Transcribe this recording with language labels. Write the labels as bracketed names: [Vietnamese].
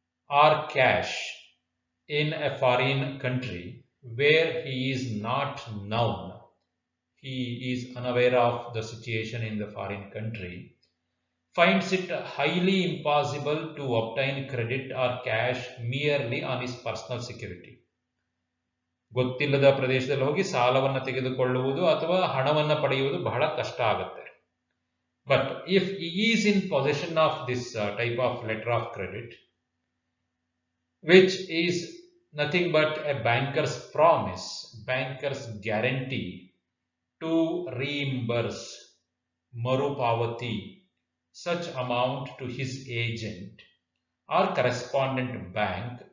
[English] or cash in a foreign country where he is not known, he is unaware of the situation in the foreign country, finds it highly impossible to obtain credit or cash merely on his personal security. [Kannada] ಗೊತ್ತಿಲ್ಲದ ಪ್ರದೇಶದಲ್ಲಿ ಹೋಗಿ ಸಾಲವನ್ನು ತೆಗೆದುಕೊಳ್ಳುವುದು ಅಥವಾ ಹಣವನ್ನು ಪಡೆಯುವುದು ಬಹಳ ಕಷ್ಟ ಆಗುತ್ತೆ. [English] but if he is in possession of this type of letter of credit, which is nothing but a banker's promise, banker's guarantee to reimburse, marupavati, such amount to his agent or correspondent bank